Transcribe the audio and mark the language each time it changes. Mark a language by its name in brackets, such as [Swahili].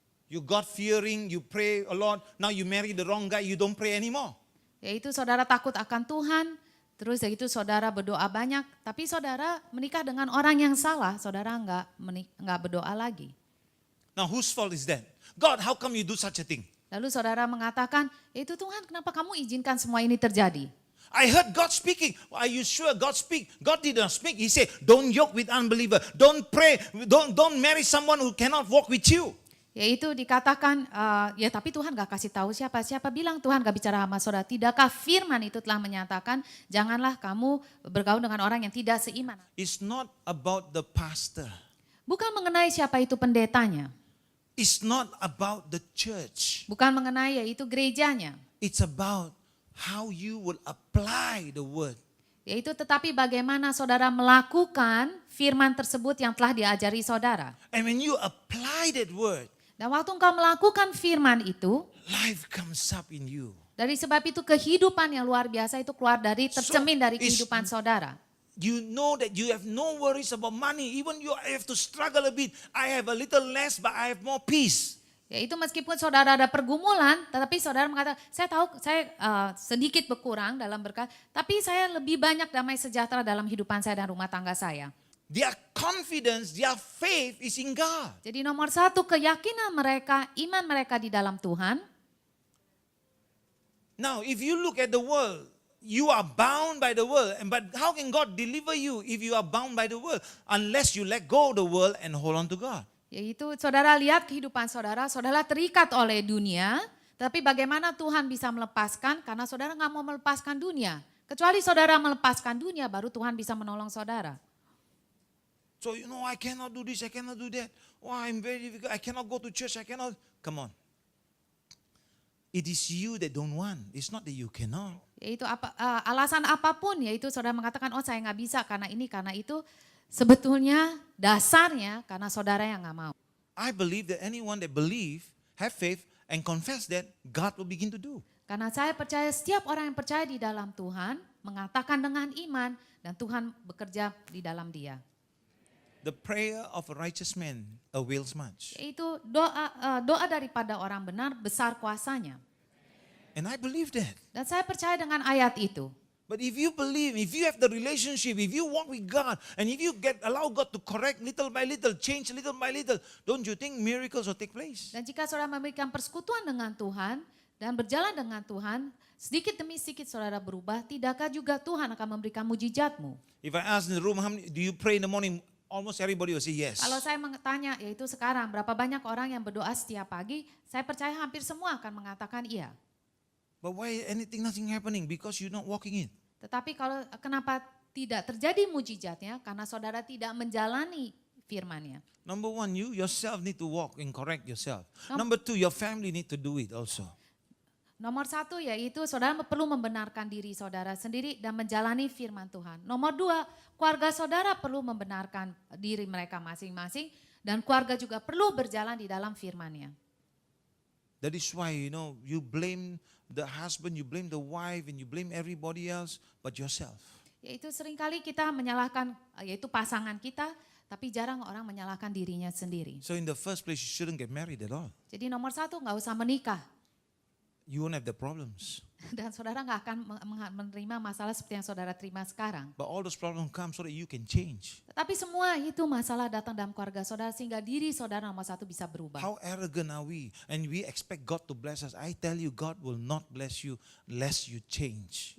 [English] You God fearing, you pray a lot. Now you marry the wrong guy, you don't pray anymore. [Indonesian] Yaitu saudara takut akan Tuhan, terus yaitu saudara berdoa banyak, tapi saudara menikah dengan orang yang salah, saudara enggak berdoa lagi. [English] Now whose fault is that? God, how come you do such a thing? [Indonesian] Lalu saudara mengatakan, itu Tuhan kenapa kamu izinkan semua ini terjadi? [English] I heard God speaking. Are you sure God speak? God did not speak. He said, don't yoke with unbeliever. Don't pray. Don't marry someone who cannot walk with you. [Indonesian] Yaitu dikatakan, ya tapi Tuhan gak kasih tahu siapa. Siapa bilang Tuhan gak bicara sama saudara? Tidakkah firman itu telah menyatakan, janganlah kamu bergaul dengan orang yang tidak seiman. [English] It's not about the pastor. [Indonesian] Bukan mengenai siapa itu pendetanya. [English] It's not about the church. [Indonesian] Bukan mengenai yaitu gerejanya. [English] It's about how you will apply the word. [Indonesian] Yaitu tetapi bagaimana saudara melakukan firman tersebut yang telah diajari saudara. [English] And when you apply that word, [Indonesian] Dan waktu engkau melakukan firman itu, [English] life comes up in you. [Indonesian] dari sebab itu kehidupan yang luar biasa itu keluar dari tercermin dari [English] it's- [Indonesian] kehidupan saudara. [English] You know that you have no worries about money. Even you have to struggle a bit. I have a little less, but I have more peace. [Indonesian] Yaitu meskipun saudara ada pergumulan, tetapi saudara mengatakan, saya tahu saya sedikit berkurang dalam berkat, tapi saya lebih banyak damai sejahtera dalam kehidupan saya dan rumah tangga saya. [English] Their confidence, their faith is in God. [Indonesian] Jadi nomor satu, keyakinan mereka, iman mereka di dalam Tuhan. [English] Now, if you look at the world, you are bound by the world. But how can God deliver you if you are bound by the world? Unless you let go of the world and hold on to God. [Indonesian] Yaitu saudara lihat kehidupan saudara, saudara terikat oleh dunia, tapi bagaimana Tuhan bisa melepaskan karena saudara nggak mau melepaskan dunia. Kecuali saudara melepaskan dunia, baru Tuhan bisa menolong saudara. [English] So, I cannot do this, I cannot do that. Oh, I'm very difficult, I cannot go to church, I cannot. Come on. It is you that don't want. It's not that you cannot. [Indonesian] Yaitu alasan apapun, yaitu saudara mengatakan, oh saya nggak bisa karena ini, karena itu. Sebetulnya dasarnya karena saudara yang nggak mau. [English] I believe that anyone that believe, have faith, and confess that, God will begin to do. [Indonesian] Karena saya percaya setiap orang yang percaya di dalam Tuhan, mengatakan dengan iman, dan Tuhan bekerja di dalam dia. [English] The prayer of a righteous man avails much. [Indonesian] Yaitu doa daripada orang benar besar kuasanya. [English] And I believe that. [Indonesian] Dan saya percaya dengan ayat itu. [English] But if you believe, if you have the relationship, if you walk with God, and if you allow God to correct little by little, change little by little, don't you think miracles will take place? [Indonesian] Dan jika saudara memberikan persekutuan dengan Tuhan dan berjalan dengan Tuhan, sedikit demi sedikit saudara berubah, tidakkah juga Tuhan akan memberikan mujizatmu? [English] If I ask in the room, how many, do you pray in the morning? Almost everybody will say yes. [Indonesian] Kalau saya tanya, yaitu sekarang berapa banyak orang yang berdoa setiap pagi, saya percaya hampir semua akan mengatakan iya. [English] But why nothing happening? Because you're not walking in. [Indonesian] Tetapi kenapa tidak terjadi mujizatnya? Karena saudara tidak menjalani firman-Nya. [English] Number one, you yourself need to walk and correct yourself. Number two, your family need to do it also. [Indonesian] Nomor satu yaitu saudara perlu membenarkan diri saudara sendiri dan menjalani firman Tuhan. Nomor dua, keluarga saudara perlu membenarkan diri mereka masing-masing dan keluarga juga perlu berjalan di dalam firman-Nya. [English] That is why, you blame the husband, you blame the wife, and you blame everybody else but yourself. [Indonesian] Yaitu seringkali kita menyalahkan yaitu pasangan kita, tapi jarang orang menyalahkan dirinya sendiri. [English] So in the first place, you shouldn't get married at all. [Indonesian] Jadi nomor satu nggak usah menikah. [English] You won't have the problems. [Indonesian] Dan saudara nggak akan menerima masalah seperti yang saudara terima sekarang. [English] But all those problems come so that you can change. [Indonesian] Tetapi semua itu masalah datang dalam keluarga saudara sehingga diri saudara nomor satu bisa berubah. [English] How arrogant are we? And we expect God to bless us. I tell you, God will not bless you unless you change.